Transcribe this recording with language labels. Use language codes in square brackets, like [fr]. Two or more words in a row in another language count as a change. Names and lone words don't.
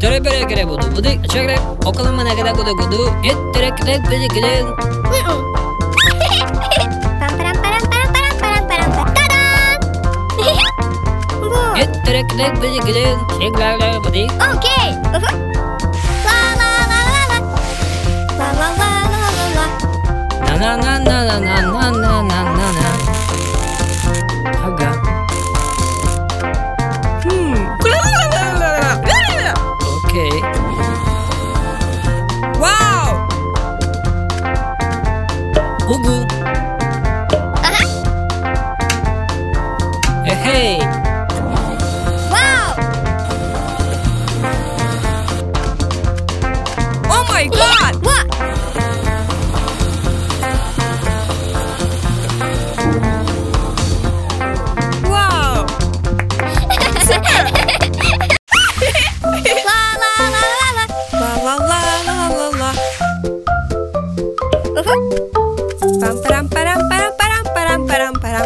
[en] Okay. La la la la la. La la la la la la. Na na na na na na na na na na. Aga. Okay. Wow! Ugu. Hey. Wow! Oh my God! What? Wow! La la la la la. La la la la la la. Pam param param param param param param param.